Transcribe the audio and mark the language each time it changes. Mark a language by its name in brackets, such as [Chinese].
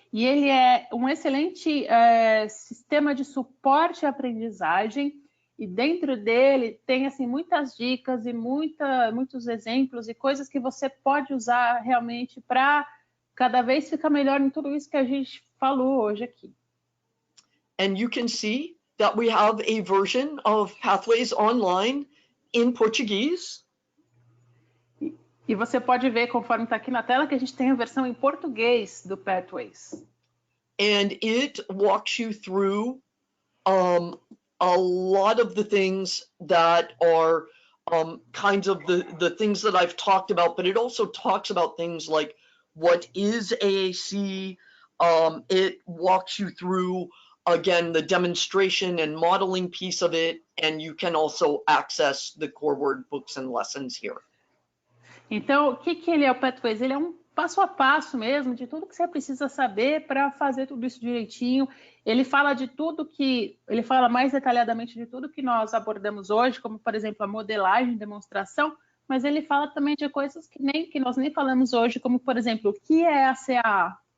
[Portuguese] E ele é um excelente sistema de suporte à aprendizagem. E dentro dele tem assim, muitas dicas e muitos exemplos e coisas que você pode usar realmente para cada vez ficar melhor em tudo isso que a gente falou hoje aqui. [English] And you can see that we have a version of Pathways online in Portuguese. [Portuguese] E você pode ver, conforme está aqui na tela, que a gente tem a versão em português do Pathways. [English] And it walks you through a lot of the things that are kinds of the things that I've talked about, but it also talks about things like what is AAC. It walks you through, again, the demonstration and modeling piece of it, and you can also access the core word books and lessons here. [Portuguese] Então, o que ele é o Pathways? Ele é um passo a passo mesmo, de tudo que você precisa saber para fazer tudo isso direitinho. Ele fala ele fala mais detalhadamente de tudo que nós abordamos hoje, como, por exemplo, a modelagem, demonstração, mas ele fala também de coisas que nós nem falamos hoje, como, por exemplo, o que é a CSA?